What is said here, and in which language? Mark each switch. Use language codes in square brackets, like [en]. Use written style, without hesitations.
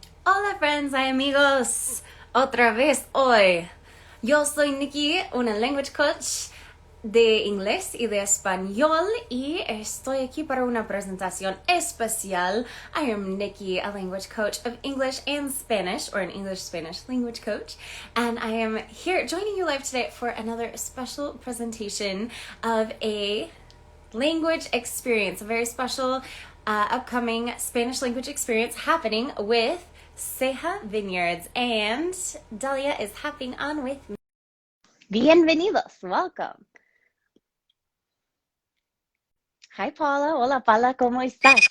[es] Hola [en] friends [es] y amigos, otra vez hoy. Yo soy Nikki, una [en] language coach [es] de inglés y de español y estoy aquí para una presentación especial. [en] I am Nikki, a language coach of English and Spanish, or an English-Spanish language coach, and I am here joining you live today for another special presentation of a language experience, a very special upcoming Spanish language experience happening with Ceja Vineyards, and Dalia is hopping on with me. [es] Bienvenidos, [en] welcome. Hi [es] Paula, hola Paula, ¿cómo estás?